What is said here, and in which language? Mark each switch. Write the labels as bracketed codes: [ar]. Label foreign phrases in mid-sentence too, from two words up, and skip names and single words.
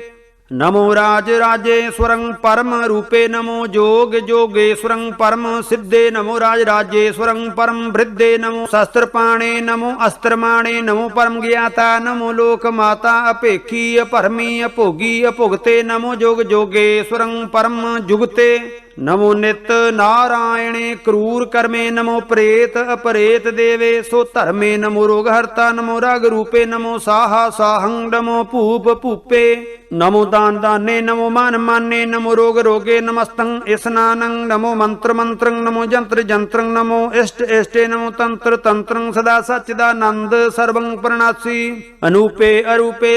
[bra] ਨਮੋ ਰਾਜ ਰਾਜੇਸ਼ਵਰੰ ਪਰਮ ਰੂਪੇ ਨਮੋ ਜੋਗ ਜੋਗੇਸ਼ਵਰੰ ਪਰਮ ਸਿੱਧੇ ਨਮੋ ਰਾਜ ਰਾਜੇਸ਼ਵਰੰ ਪਰਮ ਬ੍ਰਿਧੇ ਨਮੋ ਸ਼ਸਤਰ ਪਾਣੇ ਨਮੋ ਅਸਤਰ ਮਾਣੇ ਨਮੋ ਪਰਮ ਗਿਆਤਾ ਨਮੋ ਲੋਕ ਮਾਤਾ ਅਭੇਖੀ ਅਭਰਮੀ ਅਭੋਗੀ ਅਭੁਗਤੇ ਨਮੋ ਜੋਗ ਜੋਗੇਸ਼ਵਰੰ ਪਰਮ ਜੁਗਤੇ नमो नित नारायणे क्रूर कर्मे नमो प्रेत अपरेत देवे सो धर्मे नमो रोग हरता नमो राग रूपे नमो साहा साहं नमो भूप भूपे नमो दान दाने नमो मान माने नमो रोग रोगे नमस्तं स्नानं नमो मंत्र मंत्रं नमो जंत्र जंत्रं नमो इष्ट इष्टे नमो तंत्र तंत्रं सदा सच्चिदानंद सर्वं प्रणासी अनूपे अरूपे